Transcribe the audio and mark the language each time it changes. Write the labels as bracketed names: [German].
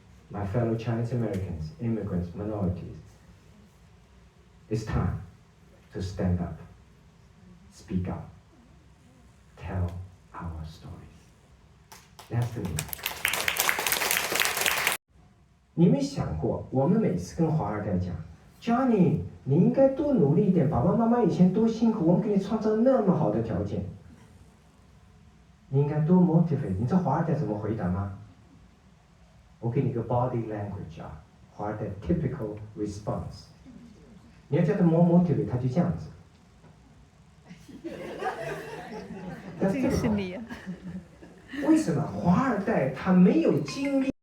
[English] My fellow Chinese Americans, immigrants, minorities, it's time to stand up, speak up, tell our stories. That's the meaning. [Chinese] 你没想过，我们每次跟华二代讲 ，Johnny， 你应该多努力一点，爸爸妈妈以前多辛苦，我们给你创造那么好的条件。你应该多 motivate。你知道华尔代怎么回答吗？我给你个 body language 啊，华尔代 [English] typical response。 [Chinese] 你要叫他 [English] more motivate， [Chinese] 他就这样子。这个是你啊。为什么华尔代他没有经历？